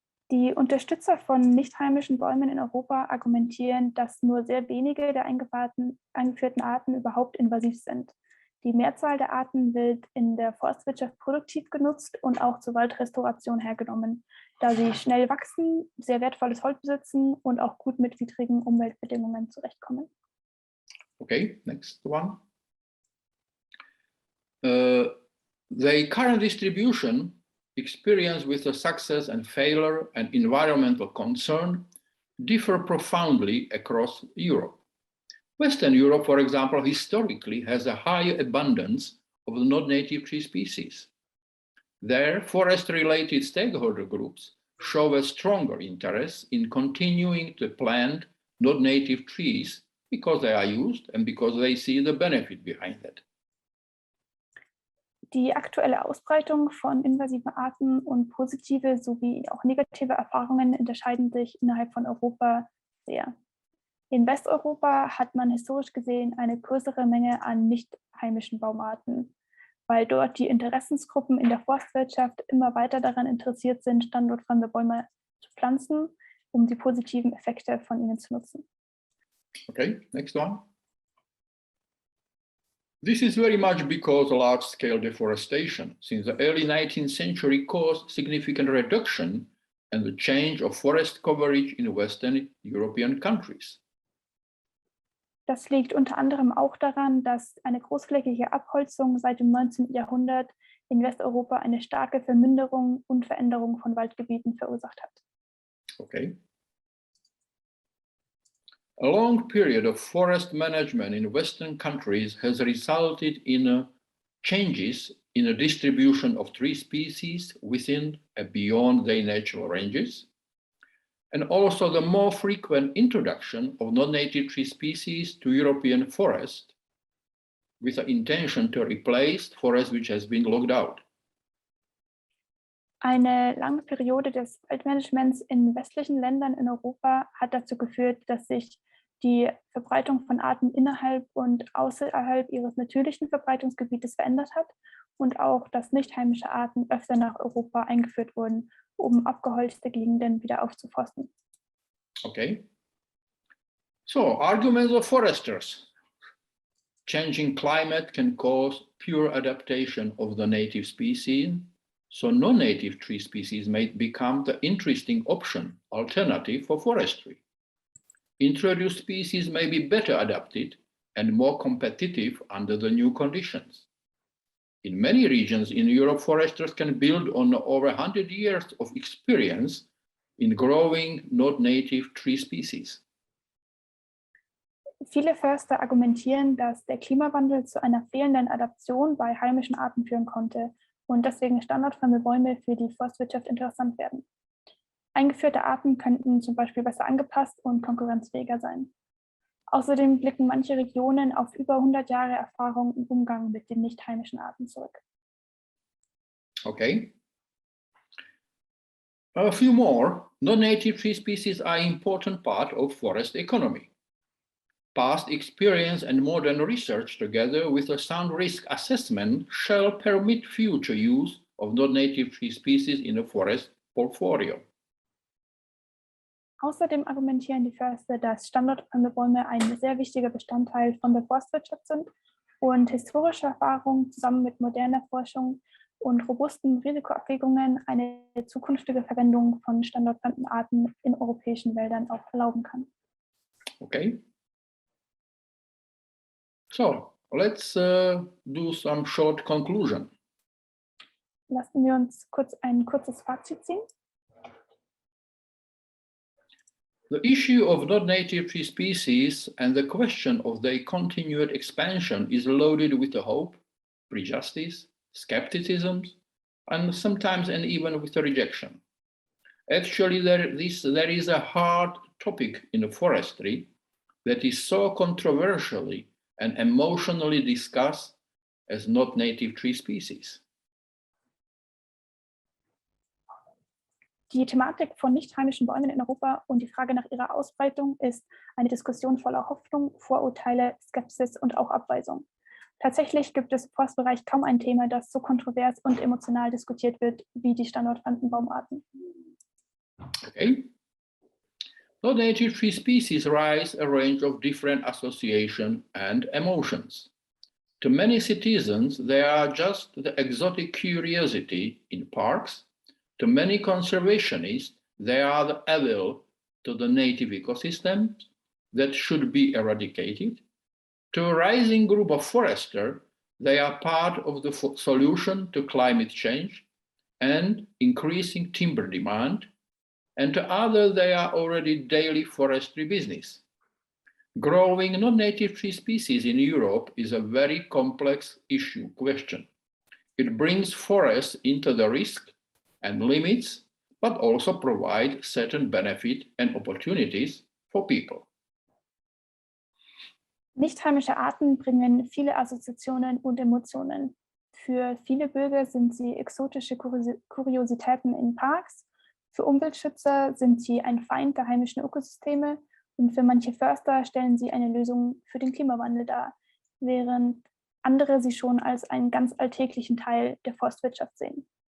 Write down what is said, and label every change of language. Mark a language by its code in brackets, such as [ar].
[de] Die Unterstützer von nicht heimischen Bäumen in Europa argumentieren, dass nur sehr wenige der eingeführten Arten überhaupt invasiv sind. Die Mehrzahl der Arten wird in der Forstwirtschaft produktiv genutzt und auch zur Waldrestauration hergenommen, da sie schnell wachsen, sehr wertvolles Holz besitzen und auch gut mit widrigen Umweltbedingungen zurechtkommen. [en] Okay, next one. The current distribution experience with the success and failure and environmental concern differ profoundly across Europe. Western Europe, for example, historically has a higher abundance of the non-native tree species. There, forest-related stakeholder groups show a stronger interest in continuing to plant non-native trees because they are used and because they see the benefit behind it. [de] Die aktuelle Ausbreitung von invasiven Arten und positive sowie auch negative Erfahrungen unterscheiden sich innerhalb von Europa sehr. In Westeuropa hat man historisch gesehen eine größere Menge an nicht heimischen Baumarten, weil dort die Interessensgruppen in der Forstwirtschaft immer weiter daran interessiert sind, standortfremde Bäume zu pflanzen, um die positiven Effekte von ihnen zu nutzen. [en] Okay, next one. This is very much because large-scale deforestation since the early 19th century caused significant reduction and the change of forest coverage in Western European countries. [de] Das liegt unter anderem auch daran, dass eine großflächige Abholzung seit dem 19. Jahrhundert in Westeuropa eine starke Verminderung und Veränderung von Waldgebieten verursacht hat. [en] Okay. A long period of forest management in Western countries has resulted in changes in the distribution of tree species within and beyond their natural ranges, and also the more frequent introduction of non-native tree species to European forest with the intention to replace forest which has been logged out. [de] Eine lange Periode des Waldmanagements in westlichen Ländern in Europa hat dazu geführt, dass sich die Verbreitung von Arten innerhalb und außerhalb ihres natürlichen Verbreitungsgebietes verändert hat und auch, dass nicht heimische Arten öfter nach Europa eingeführt wurden, um abgeholzte Gegenden wieder aufzuforsten. [en] Okay. So, arguments of foresters. Changing climate can cause pure adaptation of the native species, so non-native tree species may become the interesting option, alternative for forestry. Introduced species may be better adapted and more competitive under the new conditions. In many regions in Europe, foresters can build on over 100 years of experience in growing non-native tree species. [de] Viele Förster argumentieren, dass der Klimawandel zu einer fehlenden Adaption bei heimischen Arten führen konnte und deswegen standortfremde Bäume für die Forstwirtschaft interessant werden. Eingeführte Arten könnten zum Beispiel besser angepasst und konkurrenzfähiger sein. Außerdem blicken manche Regionen auf über 100 Jahre Erfahrung im Umgang mit den nicht heimischen Arten zurück. [en] Okay. A few more. Non-native tree species are an important part of forest economy. Past experience and modern research, together with a sound risk assessment, shall permit future use of non-native tree species in a forest portfolio. [de] Außerdem argumentieren die Förster, dass standortfremde Bäume ein sehr wichtiger Bestandteil von der Forstwirtschaft sind und historische Erfahrung zusammen mit moderner Forschung und robusten Risikoabwägungen eine zukünftige Verwendung von standortfremden Arten in europäischen Wäldern auch erlauben kann. [en] Okay. So, let's do some short conclusion. [de] Lassen wir uns ein kurzes Fazit ziehen. [en] The issue of non-native tree species and the question of their continued expansion is loaded with the hope, prejudice, skepticism, and sometimes and even with the rejection. Actually, there is a hard topic in the forestry that is so controversially and emotionally discussed as not native tree species. [de] Die Thematik von nicht heimischen Bäumen in Europa und die Frage nach ihrer Ausbreitung ist eine Diskussion voller Hoffnung, Vorurteile, Skepsis und auch Abweisung. Tatsächlich gibt es im Forstbereich kaum ein Thema, das so kontrovers und emotional diskutiert wird wie die standortfremden Baumarten. [en] Okay. Non-native tree species raise a range of different associations and emotions. To many citizens, they are just the exotic curiosity in parks. To many conservationists, they are the evil to the native ecosystem that should be eradicated. To a rising group of foresters, they are part of the solution to climate change and increasing timber demand. And to others, they are already daily forestry business. Growing non-native tree species in Europe is a very complex question. It brings forests into the risk and limits, but also provide certain benefit and opportunities for people. [de] Nicht-heimische Arten bringen viele Assoziationen und Emotionen. Für viele Bürger sind sie exotische Kuriositäten in Parks, für Umweltschützer sind sie ein Feind der heimischen Ökosysteme und für manche Förster stellen sie eine Lösung für den Klimawandel dar, während andere sie schon als einen ganz alltäglichen Teil der Forstwirtschaft sehen.